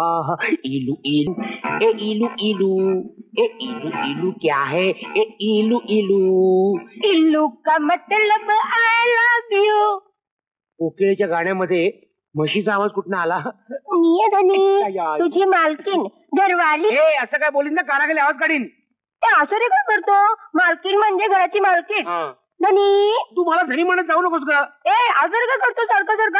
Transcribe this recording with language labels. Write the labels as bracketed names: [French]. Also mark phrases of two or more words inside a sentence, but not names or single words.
[Hindi] इलू इलू ए इलू इलू ए इलू इलू क्या है ए इलू इलू. इल्लू का मतलब [English] I love you. [Marathi] कोकिळेच्या गाण्यामध्ये म्हशीचा आवाज कुठनं आला? मी धनी, तुझी मालकीन घरवाली. ए असं काय बोलीन ना, कानाखाली आवाज काढीन. असं रे काय करतो? मालकीन म्हणजे घराची मालकीन. धनी, तू मला धनी म्हणत जाऊ नकोस का? असं काय करतो सारखं?